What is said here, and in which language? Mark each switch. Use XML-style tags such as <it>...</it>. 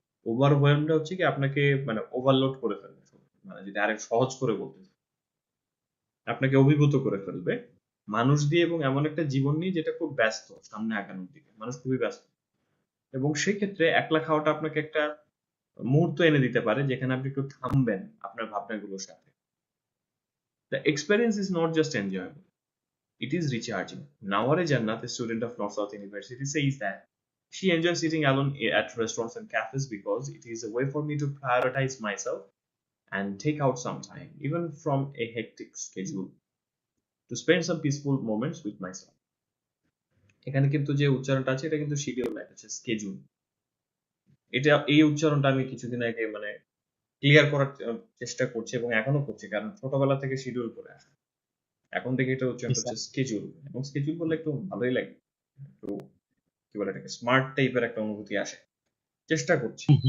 <bn>ওভারওয়েলমটা হচ্ছে কি আপনাকে মানে ওভারলোড করে ফেলবে, মানে যদি আরেক সহজ করে বলতে চাই, আপনাকে অভিভূত করে ফেলবে মানুষ দিয়ে, এবং এমন একটা জীবন নিয়ে যেটা খুব ব্যস্ত সামনে আগানোর দিকে, মানুষ খুবই ব্যস্ত। এবং সেই ক্ষেত্রে একলা খাওয়াটা আপনাকে একটা মুহূর্ত এনে দিতে পারে যেখানে আপনি একটু থামবেন আপনার ভাবনাগুলোর সাথে।</bn> <en>The experience is not just enjoyable, it is recharging. Naware Jannat, a student of North South University, says that she enjoys sitting alone at restaurants and cafes because it is a way for me to prioritize myself and take out some time, even from a hectic schedule, to spend some peaceful moments with myself.</en> <bn>এখানে কিন্তু যে উচ্চারণটা আছে, এটা কিন্তু schedule না, এটা হচ্ছে স্কেজুল। এটা, এই উচ্চারণটা আমি কিছুদিন আগে মানে ক্লিয়ার করার চেষ্টা করছি, এবং এখনো করছি, কারণ ছোটবেলা থেকে শিডিউল করে আসে। এখন থেকে এটা উচ্চারণটা হচ্ছে স্কেজুল, এবং স্কেজুল বললে একটু ভালোই লাগে, একটু কি বলে এটাকে, স্মার্ট টাইপের একটা অনুভূতি আসে। চেষ্টা করছি।</bn>